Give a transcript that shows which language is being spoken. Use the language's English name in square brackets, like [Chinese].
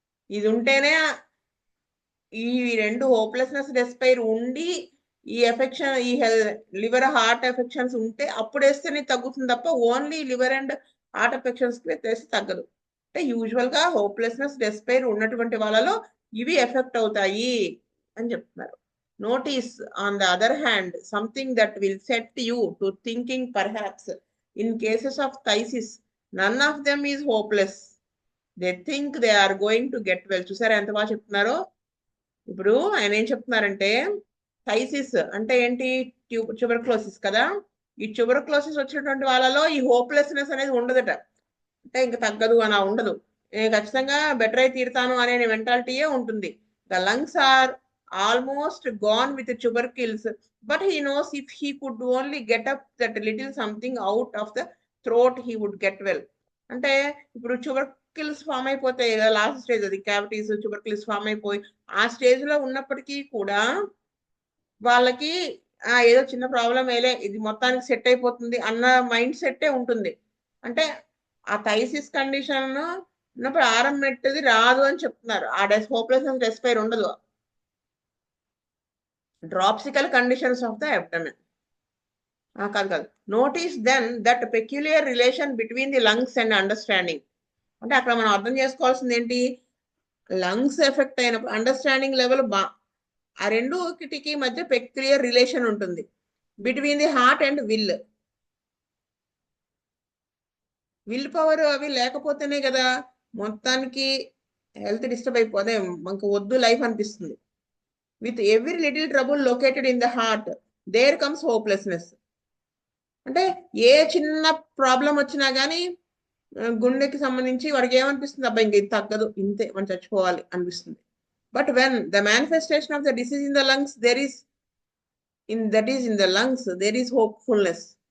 [Telugu] ఇది ఉంటేనే, ఈ రెండు హోప్లెస్నెస్, డెస్పైర్ ఉండి ఈ ఎఫెక్షన్ ఈ లివర్ హార్ట్ ఎఫెక్షన్స్ ఉంటే అప్పుడు వేస్తేనే తగ్గుతుంది తప్ప only liver and heart affections వేస్తే తగ్గదు. అంటే యూజువల్ గా హోప్లెస్నెస్, డెస్పైర్ ఉన్నటువంటి వాళ్ళలో ఇవి ఎఫెక్ట్ అవుతాయి అని చెప్తున్నారు. [English] Notice, on the other hand, something that will set you to thinking perhaps in cases of phthisis, none of them is hopeless. They think they are going to get well. [Telugu] చూసారా ఎంత బాగా చెప్తున్నారో? ఇప్పుడు ఆయన ఏం చెప్తున్నారంటే థైసిస్ అంటే ఏంటి? ట్యూబర్క్లోసిస్ కదా. ఈ ట్యూబర్క్లోసిస్ వచ్చినటువంటి వాళ్ళలో ఈ హోప్లెస్నెస్ అనేది ఉండదట. అంటే ఇంకా తగ్గదు అని ఉండదు. నేను ఖచ్చితంగా బెటర్ అయి తీరుతాను అనే మెంటాలిటీయే ఉంటుంది. [English] The lungs are almost gone with the tubercles, but he knows if he could only get up that little something out of the throat, he would get well. [Telugu] అంటే ఇప్పుడు ట్యూబర్కిల్స్ ఫామ్ అయిపోతాయి కదా, last stage అది cavities tubercles form అయిపోయి ఆ stage లో ఉన్నప్పటికీ కూడా వాళ్ళకి ఏదో చిన్న ప్రాబ్లం వేలే, ఇది మొత్తానికి సెట్ అయిపోతుంది అన్న మైండ్ సెట్టే ఉంటుంది. అంటే ఆ థైసిస్ కండిషన్ ఉన్నప్పుడు ఆరం మెట్టది రాదు అని చెప్తున్నారు. ఆ హోప్లెస్నెస్, డెస్పైర్ ఉండదు. [English] Dropsical conditions of the abdomen. Notice then that peculiar relation between the lungs and understanding. [Telugu] అంటే అక్కడ మనం అర్థం చేసుకోవాల్సింది ఏంటి? లంగ్స్ ఎఫెక్ట్ అయినప్పుడు అండర్స్టాండింగ్ లెవెల్ ఆ రెండుకి మధ్య పెక్యులియర్ రిలేషన్ ఉంటుంది. [English] between the heart and will power [Telugu] అవి లేకపోతేనే కదా మొత్తానికి హెల్త్ డిస్టర్బ్ అయిపోతే మనకు వద్దు లైఫ్ అనిపిస్తుంది. [English] With every little trouble located in the heart, there comes hopelessness. [Telugu] అంటే ఏ చిన్న ప్రాబ్లం వచ్చినా కానీ గుండెకి సంబంధించి వాడికి ఏమనిపిస్తుంది? అబ్బాయి ఇంక ఇది తగ్గదు, ఇంతే మనం చచ్చిపోవాలి అనిపిస్తుంది. [English] But when the manifestation of the disease in the lungs there is in the lungs there is hopefulness.